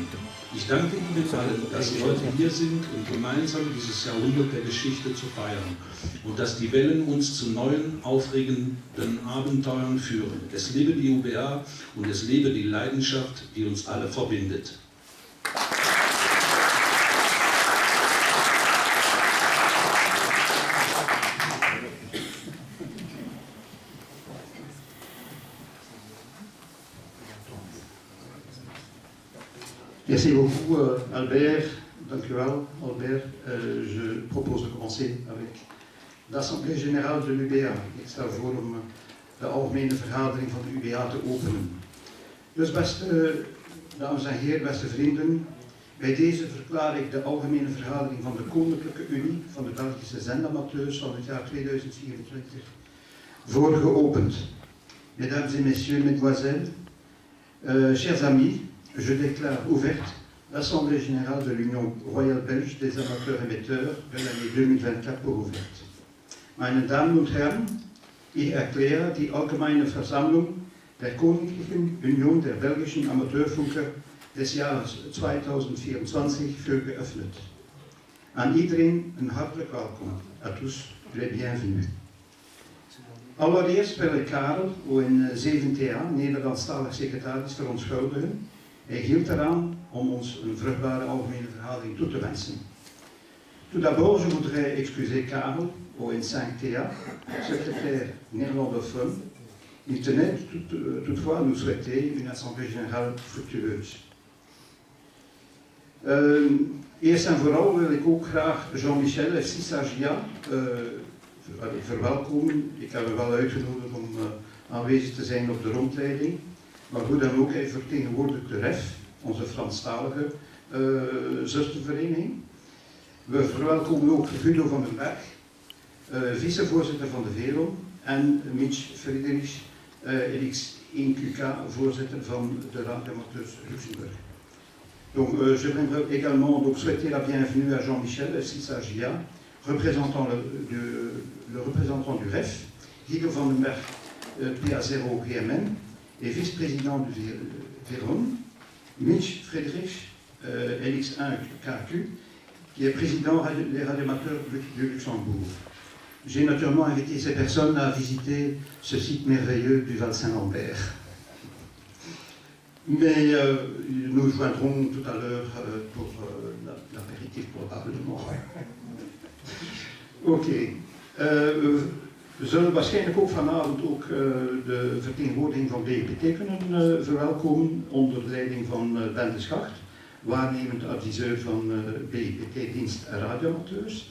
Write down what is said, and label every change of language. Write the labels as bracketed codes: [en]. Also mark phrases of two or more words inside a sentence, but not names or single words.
[de] Ich danke Ihnen allen, dass Sie heute hier sind, um gemeinsam dieses Jahrhundert der Geschichte zu feiern und dass die Wellen uns zu neuen, aufregenden Abenteuern führen. Es lebe die UBA und es lebe die Leidenschaft, die uns alle verbindet. [fr] Merci beaucoup [nl] Albert, dank u wel Albert. [fr] Je propose de commencer avec l'Assemblée Générale de l'UBA. [nl] Ik stel voor om de algemene vergadering van de UBA te openen. Dus beste dames en heren, beste vrienden, bij deze verklaar ik de algemene vergadering van de Koninklijke Unie van de Belgische zendamateurs van het jaar 2024 voor geopend. [fr] Mesdames et messieurs, mesdemoiselles, chers amis, je déclare ouverte l'Assemblée Générale de l'Union Royale Belge des Amateurs Émetteurs de l'année 2024 pour ouverte. [de] Meine Damen und Herren, ich erkläre die Allgemeine Versammlung der Königlichen Union der belgischen Amateurfunker des Jahres 2024 für geöffnet. [nl] Aan iedereen een hartelijk welkom. [fr] À tous les bienvenus. [nl] Allereerst wil ik Karel, ON 7TA, Nederlandstalig secretaris, verontschuldigen. Hij hield eraan om ons een vruchtbare algemene vergadering toe te wensen. [fr] Tout d'abord, je voudrais excuser Karel, ON 5TA, secrétaire néerlandophone. Il tenait toutefois à nous souhaiter une assemblée générale fructueuse. [nl] Eerst en vooral wil ik ook graag Jean-Michel FC Sagia verwelkomen. Ik heb hem wel uitgenodigd om aanwezig te zijn op de rondleiding. Maar hoe dan ook, hij vertegenwoordigt de REF, onze Franstalige zustervereniging. We verwelkomen ook Guido van den Berg, vicevoorzitter van de VERO, en Mitch Friedrich, LX1QK, voorzitter van de Radioamateurs Luxemburg. [fr] Donc, je voudrais également donc, souhaiter la bienvenue à Jean-Michel Sissagia, représentant le représentant du REF, Guido van den Berg, PA0 GMN, et vice-président du Véron, Mitch Friedrich, LX1KQ, qui est président des radioamateurs de Luxembourg. J'ai naturellement invité ces personnes à visiter ce site merveilleux du Val-Saint-Lambert. Mais nous joindrons tout à l'heure pour l'apéritif probablement. [nl] Oké. We zullen waarschijnlijk ook vanavond ook de vertegenwoordiging van BPT kunnen verwelkomen onder de leiding van Ben de Schacht, waarnemend adviseur van BPT-dienst radioamateurs.